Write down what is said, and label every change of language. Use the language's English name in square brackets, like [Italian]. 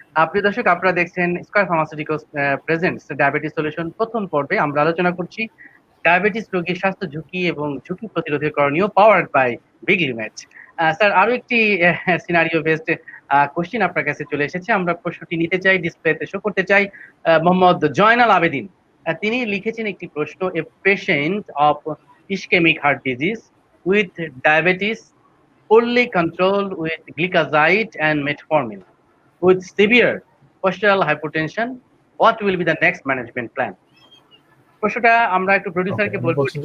[Bangla] প্রিয় দর্শক, আপনারা দেখছেন square pharmaceuticals presents diabetes solution প্রথম পর্বে। আমরা আলোচনা করছি ডায়াবেটিস রোগীর স্বাস্থ্য ঝুঁকি এবং ঝুঁকি প্রতিরোধের করণীয়, পাওয়ার্ড বাই বিগলিম্যাচ। স্যার, আরো একটি সিনারিও বেসড কোশ্চেন আপনার কাছে চলে এসেছে। আমরা প্রশ্নটি নিতে চাই, ডিসপ্লেতে শো করতে চাই। [English] Mohammad Zainal Abedin [Bangla] তিনি লিখেছেন একটি প্রশ্ন: [English] A patient of ischaemic heart disease with diabetes poorly controlled with gliclazide and metformin with severe postural hypertension, what will be the next management plan? [Bangla] প্রশ্নটা আমরা একটু প্রোডিউসারকে বলবো।